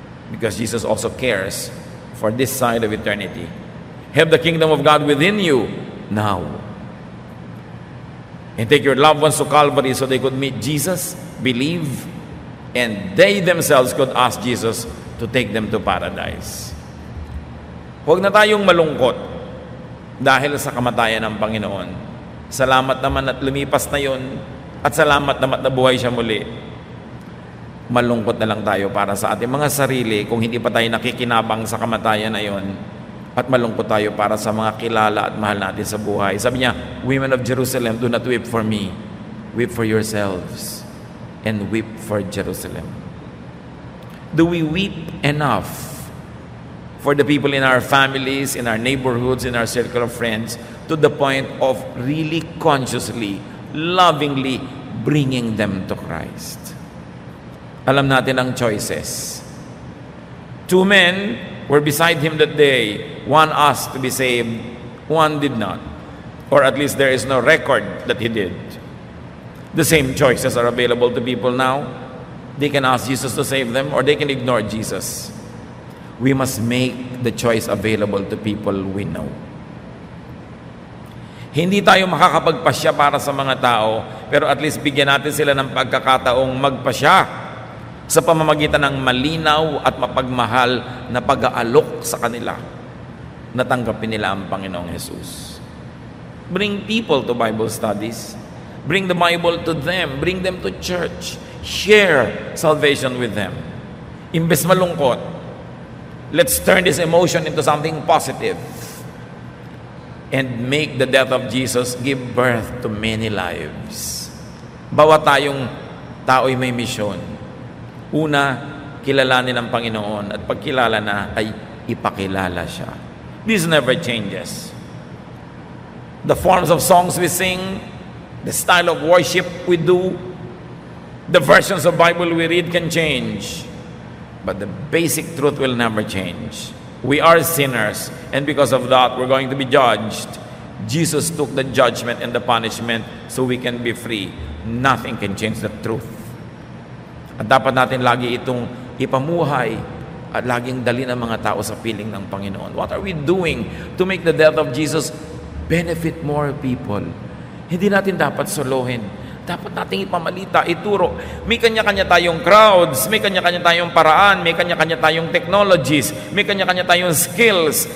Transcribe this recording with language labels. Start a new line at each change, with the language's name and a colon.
English: Because Jesus also cares for this side of eternity. Have the kingdom of God within you now. And take your loved ones to Calvary so they could meet Jesus, believe, and they themselves could ask Jesus to take them to paradise.
Filipino: Huwag na tayong malungkot dahil sa kamatayan ng Panginoon. Salamat naman at lumipas na yon. At salamat naman na buhay siya muli. Malungkot na lang tayo para sa ating mga sarili kung hindi pa tayo nakikinabang sa kamatayan na yon. At malungkot tayo para sa mga kilala at mahal natin sa buhay. Sabi niya,
English: "Women of Jerusalem, do not weep for me. Weep for yourselves and weep for Jerusalem." Do we weep enough for the people in our families, in our neighborhoods, in our circle of friends, to the point of really consciously, lovingly bringing them to Christ?
Filipino: Alam natin ang choices.
English: 2 men were beside him that day. One asked to be saved, one did not. Or at least there is no record that he did. The same choices are available to people now. They can ask Jesus to save them, or they can ignore Jesus. We must make the choice available to people we know.
Filipino: Hindi tayo makakapagpasya para sa mga tao, pero at least bigyan natin sila ng pagkakataong magpasya sa pamamagitan ng malinaw at mapagmahal na pag-aalok sa kanila. Natanggapin nila ang Panginoong Jesus.
English: Bring people to Bible studies. Bring the Bible to them. Bring them to church. Share salvation with them.
Filipino: Imbes malungkot,
English: let's turn this emotion into something positive and make the death of Jesus give birth to many lives.
Filipino: Bawat tayong tao'y may misyon. Una, kilalanin ang Panginoon, at pagkilala na ay ipakilala siya.
English: This never changes. The forms of songs we sing, the style of worship we do, the versions of Bible we read can change, but the basic truth will never change. We are sinners, and because of that, we're going to be judged. Jesus took the judgment and the punishment so we can be free. Nothing can change the truth.
Filipino: At dapat natin lagi itong ipamuhay at laging dalhin ang mga tao sa piling ng Panginoon.
English: What are we doing to make the death of Jesus benefit more people?
Filipino: Hindi natin dapat solohin. Dapat nating ipamalita, ituro. May kanya-kanya tayong crowds, may kanya-kanya tayong paraan, may kanya-kanya tayong technologies, may kanya-kanya tayong skills.